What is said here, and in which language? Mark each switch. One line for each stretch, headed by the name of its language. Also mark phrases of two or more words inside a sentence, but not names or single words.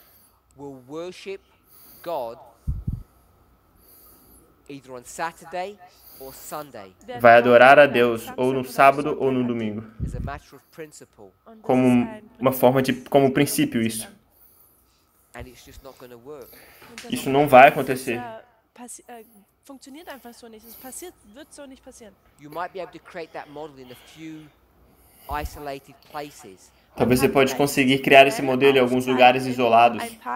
Portuguese: vai adorar a Deus ou no sábado ou no domingo, como uma forma de, como princípio isso. Isso não vai acontecer.
German: Funktioniert einfach so nicht. Wird so nicht passieren.
Portuguese: Talvez você pode conseguir criar esse modelo em alguns lugares isolados.